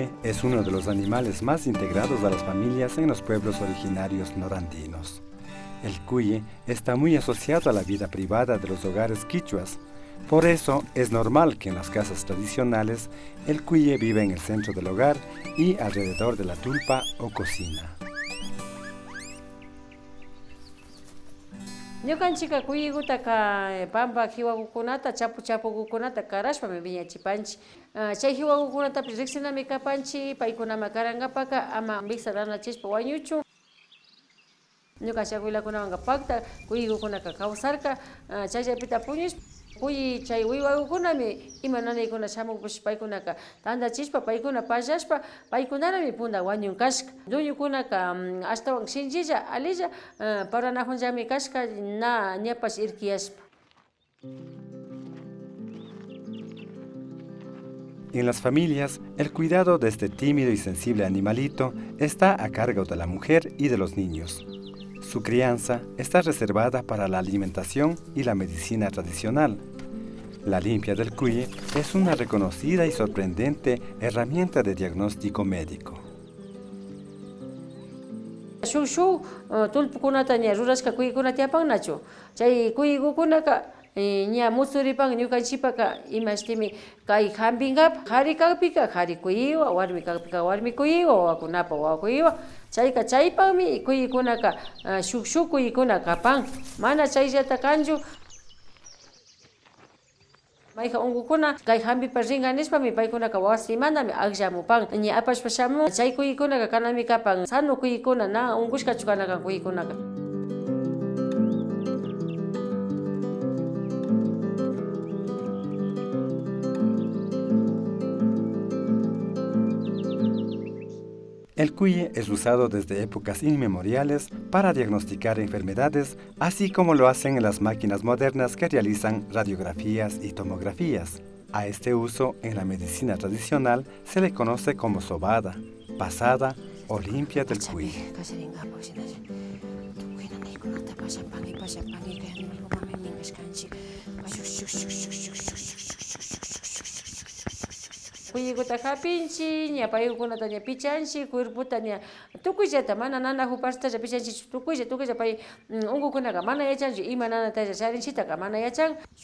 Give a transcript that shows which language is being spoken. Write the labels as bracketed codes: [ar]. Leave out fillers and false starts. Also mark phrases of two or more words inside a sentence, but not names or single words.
[es] es uno de los animales más integrados a las familias en los pueblos originarios norandinos. El cuye está muy asociado a la vida privada de los hogares quichuas. Por eso es normal que en las casas tradicionales el cuye vive en el centro del hogar y alrededor de la tulpa o cocina. [qu] Ñukanchika kuyigutaka pampa jiwakukunata chapuchapukukunata karashpami viñachipanchik. Chay jiwakukunatapish riqsinami kapanchik, paykunama karankapaka ama Vista ranachishpa wañuchun. Ñukanchik abuelakunawanka pakta kuyigukunaka kawsarka, chayllapita puñushpa kuyi chay wiwakukunami ima nanaykuna shamukpish paykunaka tandachishpa paykuna pallashpa paykunarami punda wañun kashka. Duñukunaka ashtawan shinchilla alilla paranakунllami kashka na ñapash irkiyashpa. [es] En las familias, el cuidado de este tímido y sensible animalito está a cargo de la mujer y de los niños. Su crianza está reservada para la alimentación y la medicina tradicional. La limpia del cuye es una reconocida y sorprendente herramienta de diagnóstico médico. [qu] Shuk tulpukunata ña rurashka kuyikuna tiyapannachu. Chay kuyikukunaka ña musuripan ñukanchipaka imashtimi kay hampinkapa qhari kaqpika qhari kuyiwa, warmi kaqpika warmi kuyiwa, wawakunapa wawa kuyiwa. Chayka chaypanmi kuyikunaka shuk kuyikuna kapan. Mana chayllata kanchu mayqa unkukuna kay hampipa rinqa nishpami paykunaka wasimantami aklamupan ña apashpa shamun chay kuyikunaka kanami kapan sano kuyikuna na unkushkachu kanakan kuyikunaka. [es] El cuye es usado desde épocas inmemoriales para diagnosticar enfermedades, así como lo hacen en las máquinas modernas que realizan radiografías y tomografías. A este uso en la medicina tradicional se le conoce como sobada, pasada o limpia del cuye. [qu] Kuyikuta hapinchik, ña paykunata ña pichanchik, cuerputa ña tukuyllata mana nana huparstalla pichanchik tukuylla pay unkukunaka mana yachanchu ima nanatalla charinchitaka mana yachan.